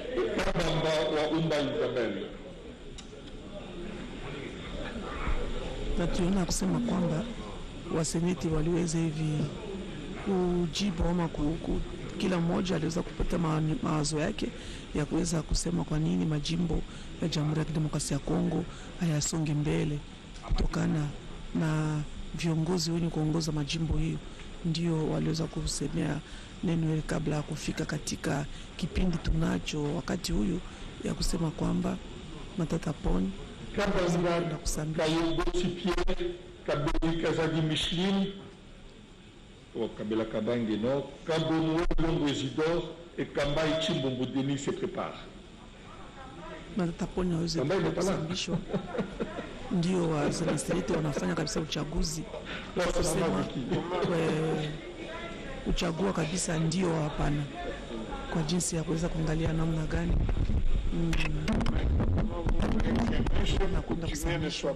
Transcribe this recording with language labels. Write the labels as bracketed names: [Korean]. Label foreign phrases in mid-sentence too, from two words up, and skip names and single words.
[Swahili] waseneti waliweza hivi kujibu ama kila mmoja aliweza kupata mawazo yake ya kuweza kusema kwa nini majimbo ya Jamhuri ya Kidemokrasia ya Kongo hayasonge mbele kutokana na viongozi wenye kuongoza majimbo hiyo. Ndio waliweza kusemea neno hili kabla ya kufika katika kipindi tunacho wakati huyu ya kusema kwamba Matata Pon na kusambia Kabeli Kazadi Micheline au Kabela Kabange no Kabono Longo Isidore et Kambai Chimbombo Denis [French] se prépare. [Swahili] Matata Pon waweze kusambishwa. Ndio waseneti wanafanya kabisa uchaguzi kusema uchagua kabisa ndio hapana, kwa jinsi ya kuweza kuangalia namna gani na kwenda kusambishwa.